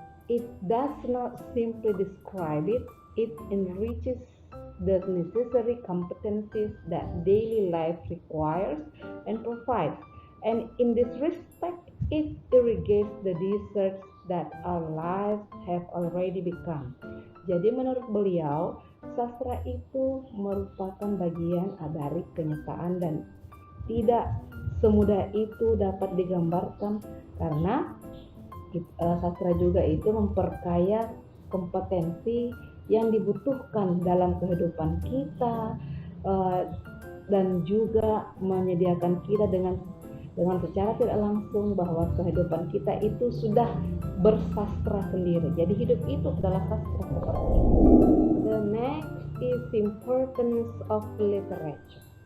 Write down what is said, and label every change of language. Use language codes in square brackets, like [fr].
[en] It does not simply describe it. It enriches the necessary competencies that daily life requires and provides. And in this respect, it irrigates the deserts that our lives have already become. [id] Jadi menurut beliau, sastra itu merupakan bagian dari kenyataan dan tidak semudah itu dapat digambarkan, karena sastra juga itu memperkaya kompetensi yang dibutuhkan dalam kehidupan kita, dan juga menyediakan kita dengan secara tidak langsung bahwa kehidupan kita itu sudah bersastra sendiri. Jadi hidup itu adalah sastra seperti itu. [en] The next is importance of literature.